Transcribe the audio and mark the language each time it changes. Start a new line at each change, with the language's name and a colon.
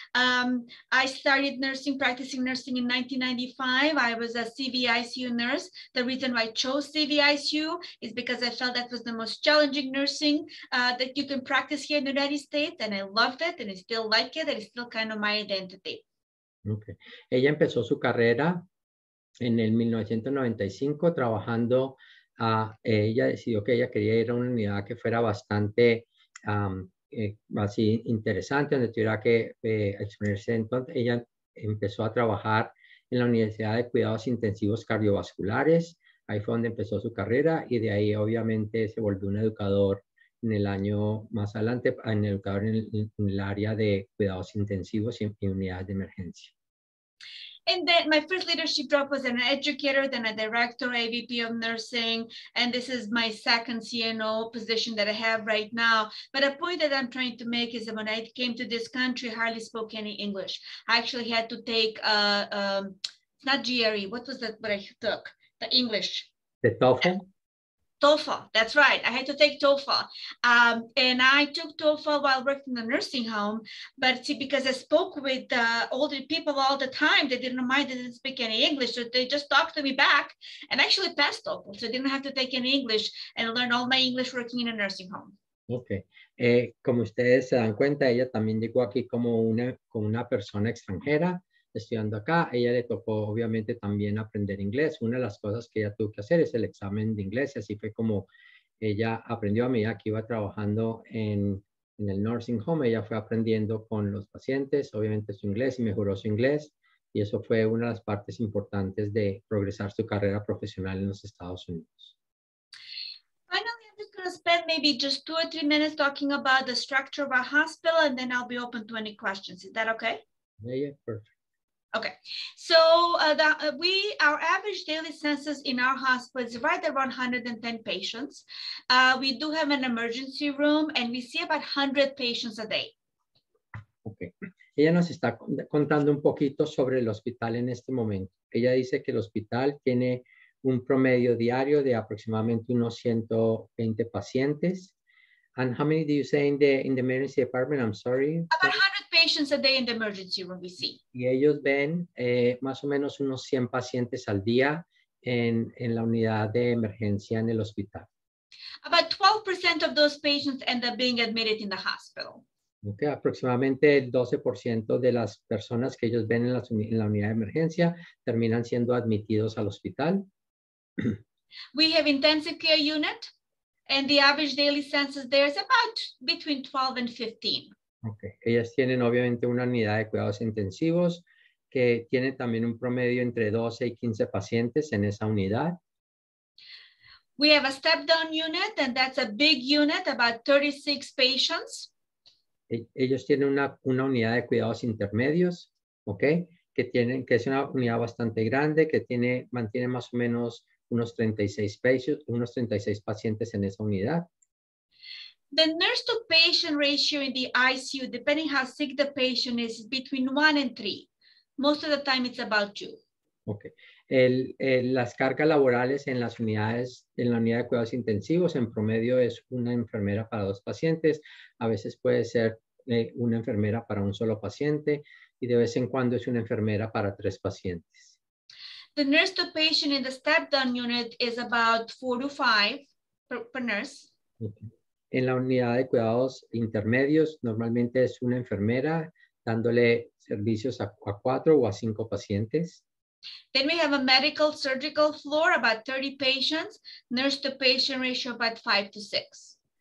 English: I started practicing nursing in 1995. I was a CVICU nurse. The reason why I chose CVICU is because I felt that was the most challenging nursing that you can practice here in the United States, and I loved it, and I still like it, and it's still kind of my identity. Okay.
Spanish: Ella empezó su carrera en el 1995 trabajando. Ella decidió que ella quería ir a una unidad que fuera bastante así interesante, donde tuviera que exponerse. Entonces ella empezó a trabajar en la Universidad de Cuidados Intensivos Cardiovasculares. Ahí fue donde empezó su carrera, y de ahí obviamente se volvió un educador en el año más adelante, en educador en el área de cuidados intensivos y unidades de emergencia.
English: And then my first leadership job was an educator, then a director, AVP of nursing, and this is my second CNO position that I have right now. But a point that I'm trying to make is that when I came to this country, I hardly spoke any English. I actually had to take, not GRE, what was that, what I took? The English. The TOEFL? TOEFL, that's right. I had to take TOEFL. And I took TOEFL while working in the nursing home. But see, because I spoke with older people all the time, they didn't mind, they didn't speak any English. So they just talked to me back and actually passed TOEFL. So I didn't have to take any English and learn all my English working in a nursing home. Ok.
Spanish: Como ustedes se dan cuenta, ella también llegó aquí como una persona extranjera estudiando acá. Ella le tocó obviamente también aprender inglés. Una de las cosas que ella tuvo que hacer es el examen de inglés, y así fue como ella aprendió a medida que iba trabajando en el nursing home. Ella fue aprendiendo con los pacientes, obviamente, su inglés, y mejoró su inglés, y eso fue una de las partes importantes de progresar su carrera profesional en los Estados Unidos.
English: Finally, I'm just going to spend maybe just 2 or 3 minutes talking about the structure of our hospital, and then I'll be open to any questions. Is that okay? Yeah, perfect. Okay, so our average daily census in our hospital is right around 110 patients. We do have an emergency room, and we see about 100 patients a day. Okay.
Spanish: Ella nos está contando un poquito sobre el hospital en este momento. Ella dice que el hospital tiene un promedio diario de aproximadamente unos 120 pacientes.
English: And how many do you say in the emergency department? I'm sorry. About 100 patients a day in the emergency room we see.
Spanish: Y ellos ven más o menos unos 100 pacientes al día en la unidad de emergencia en el hospital.
English: About 12% of those patients end up being admitted in the hospital.
Spanish: Okay, aproximadamente el 12% de las personas que ellos ven en la unidad de emergencia terminan siendo admitidos al hospital.
English: We have intensive care unit, and the average daily census there is about between 12 and 15. Okay.
Spanish: Ellas tienen obviamente una unidad de cuidados intensivos que tiene también un promedio entre 12 y 15 pacientes en esa unidad.
English: We have a step-down unit, and that's a big unit, about 36 patients.
Spanish: Ellos tienen una unidad de cuidados intermedios, ¿ok? Que es una unidad bastante grande, que mantiene más o menos unos 36 pacientes en esa unidad.
English: The nurse to patient ratio in the ICU, depending how sick the patient is between 1 and 3. Most of the time it's about 2. Okay.
Spanish: Las cargas laborales en las unidades, en la unidad de cuidados intensivos, en promedio es una enfermera para 2 pacientes. A veces puede ser una enfermera para un solo paciente y de vez en cuando es una enfermera para 3 pacientes.
English: The nurse to patient in the step-down unit is about 4 to 5 per nurse. Okay.
Spanish: En la unidad de cuidados intermedios, normalmente es una enfermera dándole servicios a 4 o a 5 pacientes.
English: Then we have a medical surgical floor, about 30 patients, nurse to patient ratio about 5 to 6.